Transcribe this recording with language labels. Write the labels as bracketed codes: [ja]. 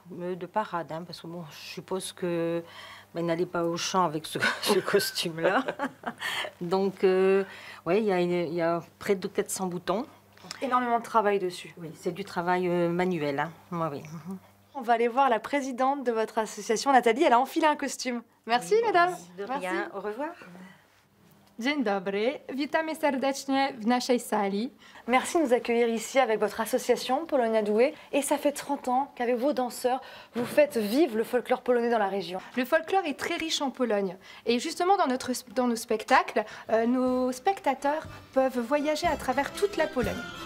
[fr] Hein, parce que bon, je suppose que il n'allait pas au champ avec ce costume-là. Donc, ouais, il y a près de 400 boutons. Énormément de travail dessus. Oui, c'est du travail manuel. Hein. Oui. On va aller voir la présidente de votre association, Nathalie. Elle a enfilé un costume. Merci, mesdames. De rien. Au revoir. [pl] Dzień dobry, witamy serdecznie w naszej sali. [fr] Merci de nous accueillir ici avec votre association Polonia Doué. Et ça fait 30 ans qu'avec vos danseurs, vous faites vivre le folklore polonais dans la région. Le folklore est très riche en Pologne. Et justement, dans nos spectacles, nos spectateurs peuvent voyager à travers toute la Pologne.